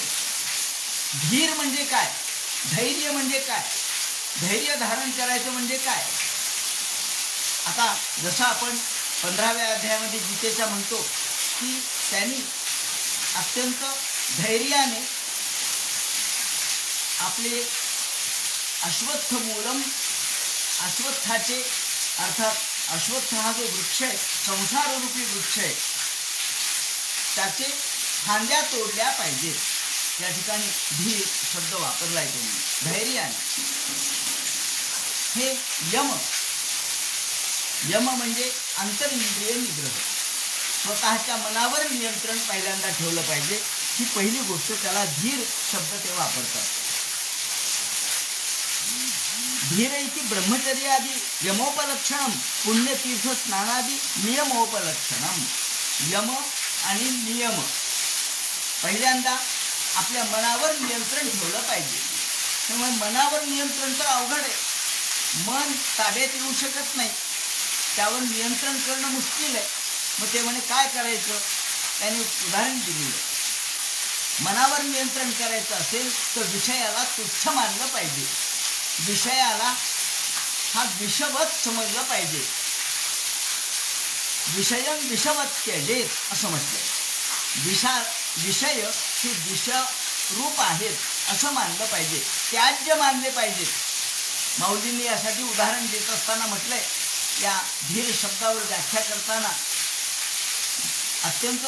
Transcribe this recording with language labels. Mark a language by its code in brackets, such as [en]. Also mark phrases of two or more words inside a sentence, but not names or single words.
[mr] धीर म्हणजे काय? धैर्य म्हणजे काय? धैर्य धारण करायचं म्हणजे काय? आता जसं आपण 15व्या अध्यायामध्ये गीतेचा म्हणतो की त्यांनी अत्यंत धैर्याने आपले [sa] अश्वत्थ मूलम, [mr] अश्वत्थाचे अर्थात अश्वत्थ हा जो वृक्ष आहे, संसाररूपी वृक्ष आहे, त्याचे फांद्या तोडल्या पाहिजे. या ठिकाणी धीर शब्द वापरलाय त्यांनी धैर्याने. हे यम म्हणजे अंतरिंद्रिय निग्रह, स्वतःच्या मनावर नियंत्रण पहिल्यांदा ठेवलं पाहिजे. ही पहिली गोष्ट, त्याला धीर शब्द ते वापरतात. [sa] धीरैकी ब्रह्मचर्यादी यमोपलक्षणम पुण्यतीर्थ स्नानादी नियमोपलक्षणम. [mr] यम आणि नियम, पहिल्यांदा आपल्या मनावर नियंत्रण ठेवलं पाहिजे. त्यामुळे मनावर नियंत्रण तर अवघड आहे. मन ताब्यात येऊ शकत नाही, त्यावर नियंत्रण करणं मुश्किल आहे. मग ते म्हणे काय करायचं? त्याने उदाहरण दिलेलं. मनावर नियंत्रण करायचं असेल तर विषयाला तुच्छ मानलं पाहिजे. विषयाला हा विषवत समजलं पाहिजे. [sa] विषयं विषवत त्यजेत [mr] असं म्हटलं. विषय हे विषरूप आहेत असं मानलं पाहिजे, त्याज्य मानले पाहिजे. माऊलींनी यासाठी उदाहरण देत असताना म्हटलंय, या धीर शब्दावर व्याख्या करताना अत्यंत